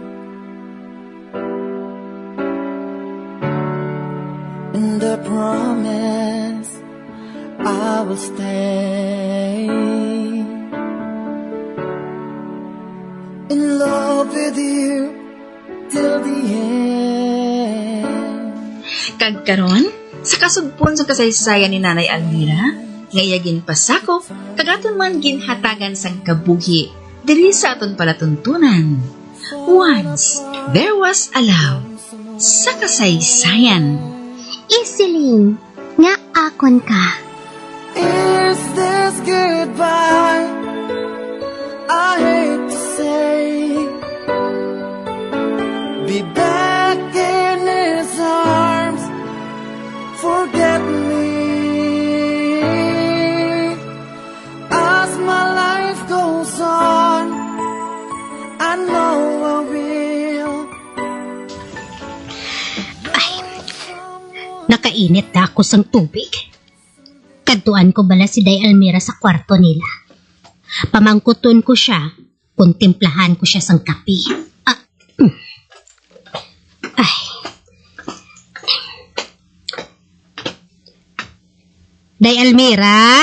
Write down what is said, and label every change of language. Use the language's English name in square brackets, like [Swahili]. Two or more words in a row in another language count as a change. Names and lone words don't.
[English] And I promise I will stay in love with you till the end. [Hiligaynon] Kagkaron, sa kasugpon sa kasaysayan ni Nanay Almira, ngayagin pasakop, kagaton man ginhatagan sang kabuhi, diri sa aton palatuntunan. [English] Once, there was a love, [Hiligaynon] sa kasaysayan. Isiling, nga akon ka. [English] Is this goodbye? I hate to say, be back in his arms, forget me. As my life goes on, I know I will. [Hiligaynon] Nakainit na ako sang tubig. Kadtuan ko bala si Day Almira sa kwarto nila. Pamangkuton ko siya, kontemplahan ko siya sang kape. Ay. Day Almira?